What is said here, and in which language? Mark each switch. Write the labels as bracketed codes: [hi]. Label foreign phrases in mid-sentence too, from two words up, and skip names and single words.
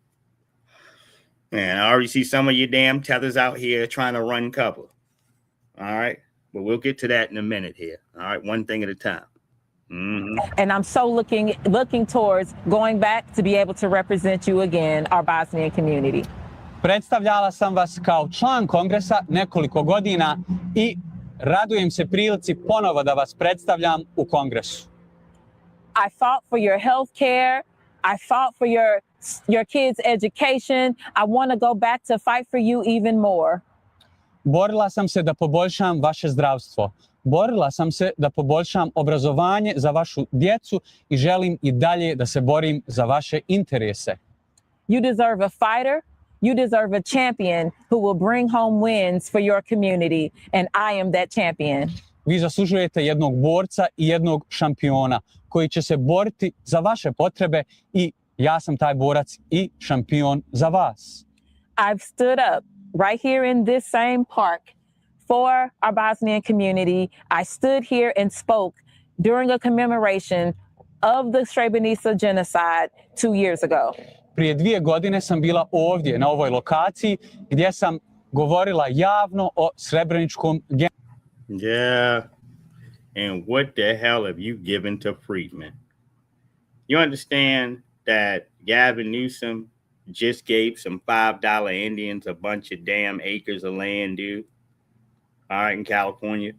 [en] Man, I already see some of your damn tethers out here trying to run cover. All right. But we'll get to that in a minute here. All right. One thing at a time. Mm-hmm. And I'm so looking towards going back to be able to represent you again, our Bosnian community. [bs] Predstavljala sam vas kao član kongresa nekoliko godina I radujem se prilici ponovo da vas predstavljam u kongresu. [en] I fought for your health care. I fought for your kids' education. I want to go back to fight for you even more. [bs] Borila sam se da poboljšam vaše zdravstvo. Borila sam se da poboljšam obrazovanje za vašu djecu I želim I dalje da se borim za vaše interese. [en] You deserve a fighter. You deserve a champion who will bring home wins for your community, and I am that champion. [bs] Vi zaslužujete jednog borca I jednog šampiona koji će se boriti za vaše potrebe I ja sam taj borac I šampion za vas. [en] I've stood up right here in this same park for our Bosnian community. I stood here and spoke during a commemoration of the Srebrenica genocide 2 years ago. [bs] Prije 2 godine sam bila ovdje na ovoj lokaciji gdje sam govorila javno o Srebreničkom genocidu. [en] Yeah. And what the hell have you given to Friedman? You understand that Gavin Newsom just gave some $5 Indians a bunch of damn acres of land, dude? All right, in California.